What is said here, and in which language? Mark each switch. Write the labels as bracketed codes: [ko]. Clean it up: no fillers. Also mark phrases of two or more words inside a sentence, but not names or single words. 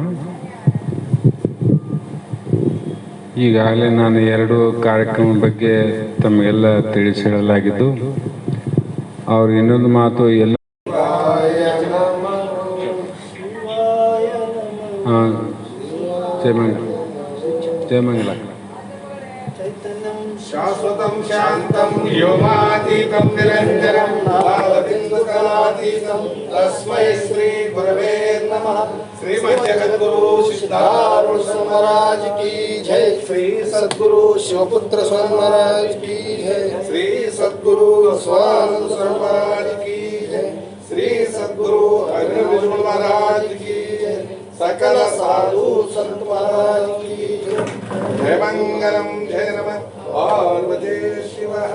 [kn] ಈಗಾಗಲೇ ನಾನು 2 ಕಾರ್ಯಕ್ರಮ ಬಗ್ಗೆ ತಮಗೆಲ್ಲ ತಿಳಿಸಿ ಹೇಳಲಾಗಿದ್ದು, ಅವ್ರ ಇನ್ನೊಂದು ಮಾತು ಎಲ್ಲ ಜಯಮಂಗಲ [sa] ಶಾಶ್ವತಂ ಶಾಂತಂ ವ್ಯೋಮಾತೀತಂ ನಿರಂಜನಂ ಭಾವಬಿಂದುಕಲಾತೀತಂ ತಸ್ಮೈ ಶ್ರೀ ಗುರವೇ ನಮಃ. [hi] श्रीमद् जगद्गुरु सिद्धारूढ स्वामी महाराज की जय. श्री सद्गुरु शिवपुत्र स्वामी महाराज की जय. श्री सद्गुरु स्वानंद स्वामी महाराज की जय. श्री सद्गुरु अरविंद महाराज की जय. सकल साधु संत महाराज की जय. [sa] जय मंगलम जय नमः पार्वती शिव.